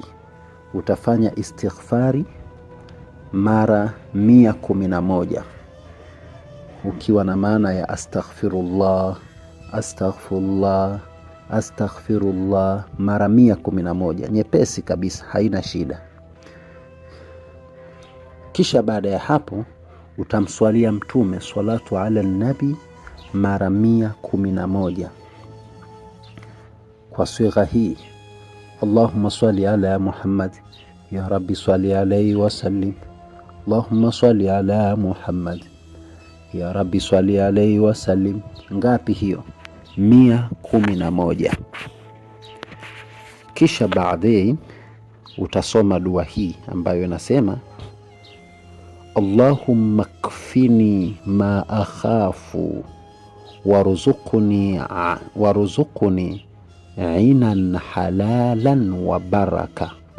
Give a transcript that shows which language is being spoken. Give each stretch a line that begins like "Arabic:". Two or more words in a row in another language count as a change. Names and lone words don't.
Swahili: Utafanya istighfari mara 111, ukiwa na maana ya
Arabic: أستغفر الله، أستغفر الله، أستغفر الله
Swahili: mara 111, nyepesi kabisa, haina shida. Kisha baada ya hapo utamswalia Mtume
Arabic: الصلاة على النبي
Swahili: mara 111 kwa sigha hii:
Arabic: اللهم صل على محمد يا رب صل عليه وسلم. اللهم صل على محمد يا رب صل عليه وسلم.
Swahili: Ngapi hiyo? 111. Kisha baadaye utasoma dua hii ambayo inasema,
Arabic: اللهم اكفني ما أخاف وارزقني عينا حلالا وبركة.